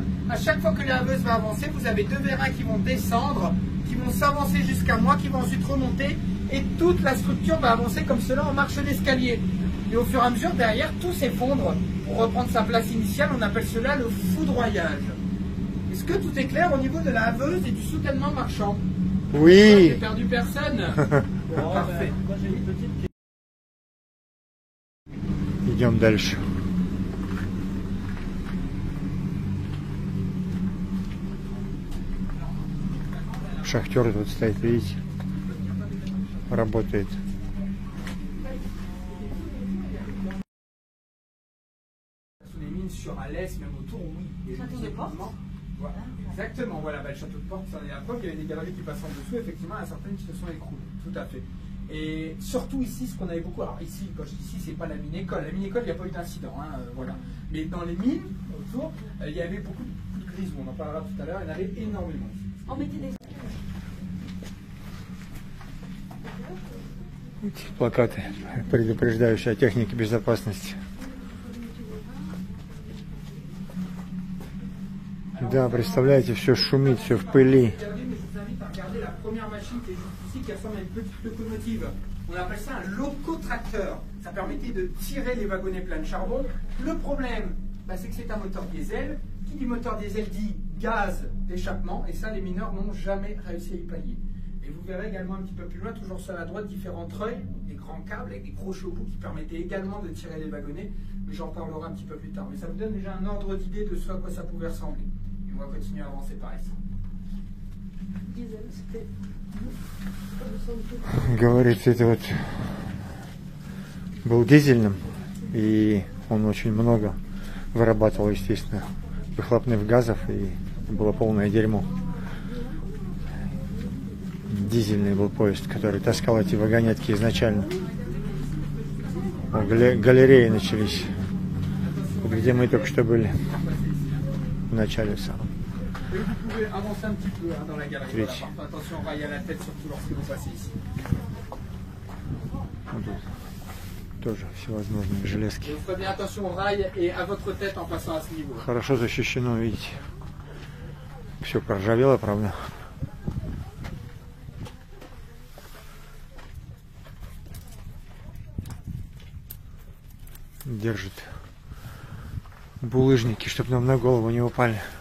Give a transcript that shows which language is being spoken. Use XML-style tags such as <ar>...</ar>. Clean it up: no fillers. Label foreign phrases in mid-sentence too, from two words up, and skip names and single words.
<fr>À chaque fois que la hameuse va avancer, vous avez deux vérins qui vont descendre, qui vont s'avancer jusqu'à moi, qui vont ensuite remonter, et toute la structure va avancer comme cela en marche d'escalier. Et au fur et à mesure, derrière, tout s'effondre. Pour reprendre sa place initiale, on appelle cela le foudroyage. Est-ce que tout est clair au niveau de la hameuse et du soutènement marchand? Oui. J'ai perdu personne. Bon, parfait. Moi, j'ai une petite...</fr> <ru>Идем дальше. Шахтер тут стоит, видите, работает.</ru> <fr>Les mines sur Alès, même autour, oui. Château de Porte. Voilà. Exactement, voilà, bah, le château de Porte, c'en est la preuve. Il y avait des galeries qui passent en dessous, effectivement, il y a certaines qui se sont écroulées, tout à fait. Et surtout ici, ce qu'on avait beaucoup, alors ici, quand je dis ici, c'est pas la mine-école. La mine-école, il n'y a pas eu d'incident, hein, voilà. Mais dans les mines, autour, il y avait beaucoup de grisou, on en parlera tout à l'heure, il y en avait énormément. On mettait des...</fr> <ru>Плакаты, предупреждающие о технике безопасности. Да, представляете, все шумит, все в пыли.</ru> <fr>Je vous invite à regarder la première machine qui est juste ici, qui ressemble à une petite locomotive. On appelle ça un locotracteur. Ça permettait de tirer les wagonnets pleins de charbon. Le problème, bah, c'est que c'est un moteur diesel. Qui dit moteur diesel dit gaz d'échappement. Et ça, les mineurs n'ont jamais réussi à y pallier. Et vous verrez également un petit peu plus loin, toujours sur la droite, différents treuils, des grands câbles avec des gros chapeaux qui permettaient également de tirer les wagonnets. Mais j'en parlerai un petit peu plus tard. Mais ça vous donne déjà un ordre d'idée de ce à quoi ça pouvait ressembler. Et on va continuer à avancer par ici.</fr> <ru>Говорится, это вот был дизельным, и он очень много вырабатывал, естественно, выхлопных газов, и было полное дерьмо. Дизельный был поезд, который таскал эти вагонетки изначально. Галереи начались, где мы только что были, в начале самом.</ru> <fr>Et vous pouvez avancer un petit peu hein, dans la galerie. Voilà, parfois, attention, rail à la tête, surtout lorsque vous passez ici.</fr> <ru>Вот тут тоже всевозможные железки.</ru> <fr>Et vous ferez bien attention au rail et à votre tête en passant à ce niveau.</fr> <ru>Хорошо защищено, видите. Все проржавело, правда. Держит булыжники, чтобы нам на голову не упали.</ru>